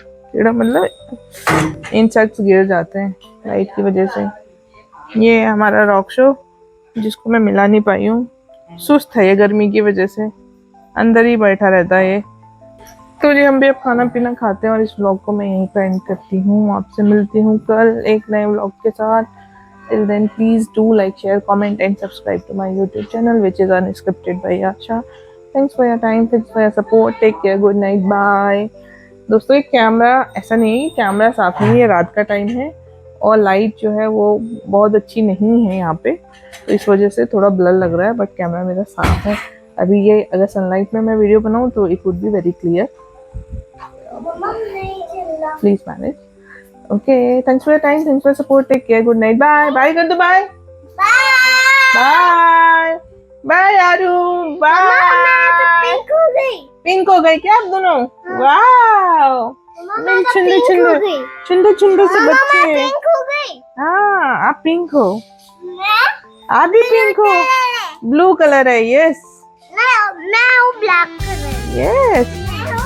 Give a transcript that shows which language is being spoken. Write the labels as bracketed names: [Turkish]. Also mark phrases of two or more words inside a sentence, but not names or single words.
[Hindi] कीड़ा मतलब इंसेक्ट्स गिर जाते हैं लाइट की वजह से। ये हमारा रॉक शो जिसको मैं मिला नहीं पाई हूँ, सुस्त है ये गर्मी की वजह से, अंदर ही बैठा रहता है ये। तो जी हम भी अब खाना पीना खाते हैं और इस व्लॉग को मैं यहीं पर एंड करती हूँ। आपसे मिलती हूँ कल एक नए व्लॉग के साथ। [English] Till then, please do like, share, comment and subscribe to my YouTube channel, which is Unscripted by Asha. Thanks for your time, thanks for your support. Take care, good night, bye. [Hindi] दोस्तों ये कैमरा ऐसा नहीं है, कैमरा साफ नहीं है, रात का टाइम है और लाइट जो है वो बहुत अच्छी नहीं है यहाँ पे, तो इस वजह से थोड़ा ब्लर लग रहा है, बट कैमरा मेरा साफ है। अभी ये अगर सनलाइट में मैं वीडियो बनाऊँ तो [English] it would be very clear. Please manage. Okay, thanks for your time, thanks for your support. Take care, good night, bye. [Hindi] Bye कर दो, [English] bye. Bye. Bye यारू, bye. [Hindi] पिंक हो गई क्या आप दोनों? वाओ, चुंदर से बच्चे। हाँ आप पिंक हो, आप भी पिंक हो। [English] blue color [Hindi] है, यस। मैं हूँ [English] black color.